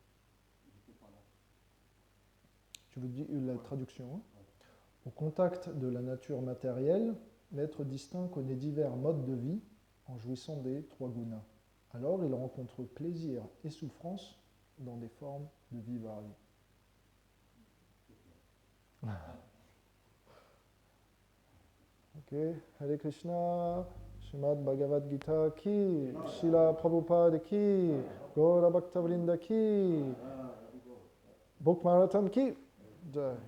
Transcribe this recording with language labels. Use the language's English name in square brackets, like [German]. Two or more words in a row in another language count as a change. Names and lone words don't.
[French] Tu veux dire la traduction, hein? Au contact de la nature matérielle, l'être distinct connaît divers modes de vie en jouissant des trois gunas. Alors il rencontre plaisir et souffrance dans des formes de vie variées. [Hindi] ओके, हरे कृष्ण, श्रीमद् भगवद् गीता की, श्रील प्रभुपाद की, गौर भक्तवृन्द की, बुक मैराथन की, जय.